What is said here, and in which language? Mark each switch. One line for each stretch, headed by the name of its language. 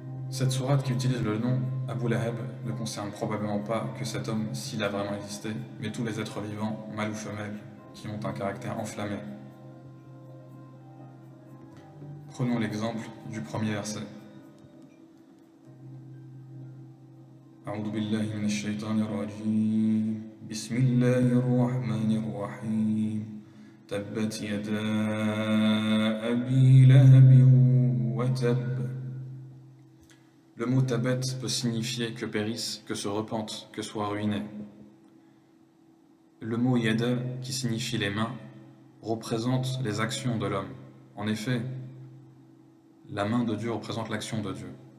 French: Cette sourate qui utilise le nom Abu Lahab ne concerne probablement pas que cet homme s'il a vraiment existé, mais tous les êtres vivants, mâles ou femelles, qui ont un caractère enflammé. Prenons l'exemple du premier verset.
Arabic: أعوذ بالله من الشيطان الرجيم بسم الله الرحمن الرحيم تبت يدا أبي لهب وتب.
French: Le mot tabet peut signifier que périsse, que se repente, que soit ruiné. Le mot yada, qui signifie les mains, représente les actions de l'homme. En effet, la main de Dieu représente l'action de Dieu.